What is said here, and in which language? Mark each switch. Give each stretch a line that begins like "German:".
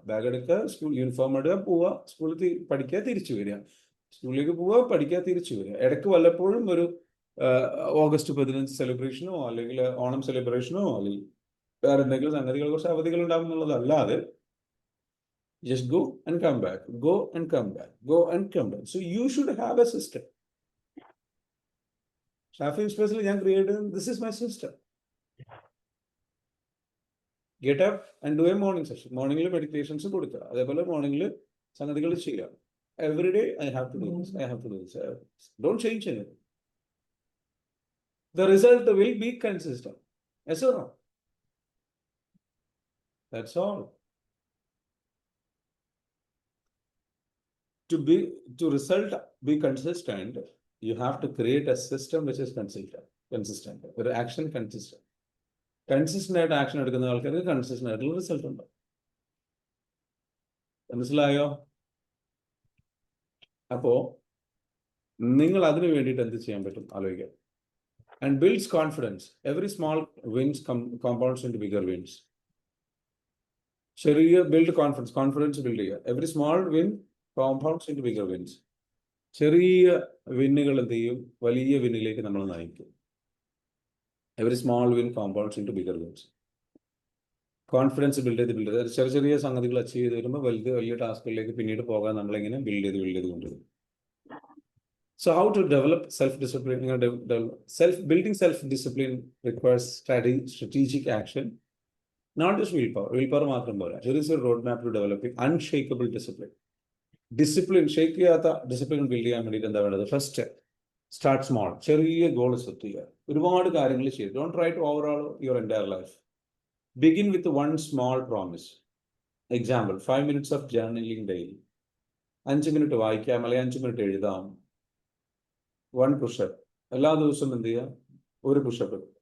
Malayalam: Bag എടുക്കുക, school uniform ഇടുക, പോവുക, സ്കൂളിൽ പഠിക്കുക, തിരിച്ചു വരിക, സ്കൂളിലേക്ക് പോവുക, പഠിക്കുക, തിരിച്ചു വരിക. ഇടയ്ക്ക് വല്ലപ്പോഴും ഒരു ഓഗസ്റ്റ് 15 സെലിബ്രേഷനോ അല്ലെങ്കിൽ ഓണം സെലിബ്രേഷനോ അല്ലെങ്കിൽ വേറെ എന്തെങ്കിലും സംഗതികളെ കുറിച്ച് അവധികൾ ഉണ്ടാകും എന്നുള്ളതല്ലാതെ
English: just go and come back,
Malayalam: go and come back, go and come back.
English: So you should have a system. Shafi especially young creator, this is my system. Get up and do a morning session.
Malayalam: Morning meditations കൊടുക്കുക, അതേപോലെ മോർണിംഗിൽ സംഗതികൾ ചെയ്യുക.
English: Every day I have to do this, I have to do this. Don't change anything. The result will be consistent. Yes or no? That's all. To result be consistent, you have to create a system which is consistent.
Malayalam: ഒരു action consistent ആയിട്ട് action എടുക്കുന്ന ആൾക്കാർക്ക് consistent ആയിട്ടുള്ള result ഉണ്ട്. മനസ്സിലായോ? അപ്പോ നിങ്ങൾ അതിനു വേണ്ടിയിട്ട് എന്ത് ചെയ്യാൻ പറ്റും ആലോചിക്കാം.
English: And builds confidence. Every small wins compounds into bigger wins.
Malayalam: ചെറിയ
English: Build confidence build ചെയ്യുക. Every small win compounds into bigger wins.
Malayalam: ചെറിയ വിന്നുകൾ എന്ത് ചെയ്യും? വലിയ വിന്നിലേക്ക് നമ്മൾ നയിക്കും.
English: Every small win compounds into bigger wins.
Malayalam: Confidence build ചെയ്ത് ചെറിയ സംഗതികൾ അച്ചീവ് ചെയ്ത് വരുമ്പോൾ വലിയ ടാസ്കുകളിലേക്ക് പിന്നീട് പോകാൻ നമ്മളെങ്ങനെ ബിൽഡ് ചെയ്ത് കൊണ്ടുവരും.
English: So how to develop self-discipline? Building self-discipline requires strategic action, not just willpower.
Malayalam: Willpower മാത്രം പോരാ.
English: There is a roadmap to developing unshakable discipline.
Malayalam: Shake ചെയ്യാത്ത ഡിസിപ്ലിൻ ബിൽഡ് ചെയ്യാൻ വേണ്ടിയിട്ട് എന്താ വേണ്ടത്?
English: First start small.
Malayalam: ചെറിയ ഗോൾ സെറ്റ് ചെയ്യുക. ഒരുപാട് കാര്യങ്ങൾ ചെയ്യുക.
English: Don't try to overall your entire life. Begin with one small promise. Example, 5 minutes of journaling daily.
Malayalam: 5 minute വായിക്കാം, അല്ലെങ്കിൽ 5 മിനിറ്റ് എഴുതാം. 1 പുഷപ്പ്. എല്ലാ ദിവസവും എന്ത് ചെയ്യുക? 1 പുഷപ്പ്.